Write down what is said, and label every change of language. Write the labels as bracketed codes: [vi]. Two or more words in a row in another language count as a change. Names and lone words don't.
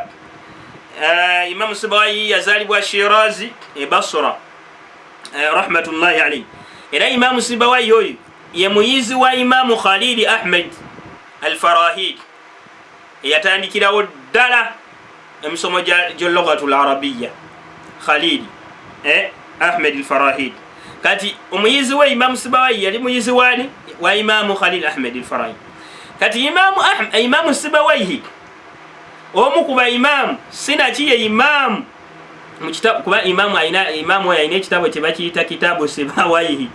[lg] Imaamu Sibawayhi yazaalibwa Shirazi e Basra [ar] رحمة الله عليه, [lg] era Imaamu Sibawayhi oyo ye muyizi wa Imaamu Khalil Ahmed al-Farahid, eyatandikirawo ddala emisomo gy' [ar] اللغة العربية. [lg] Khalil Ahmed al-Farahid, kati omuyizi we Imaamu Sibawayhi yali muyizi wani wa Imaamu Khalil Ahmed al-Farahid. Kati Imaamu Sibawayhi omu kuba imaamu sinaki ye imaamu mu kitabu, kuba imaamu alina ekitabo kye bakiyita kitaabu Sibawayhi.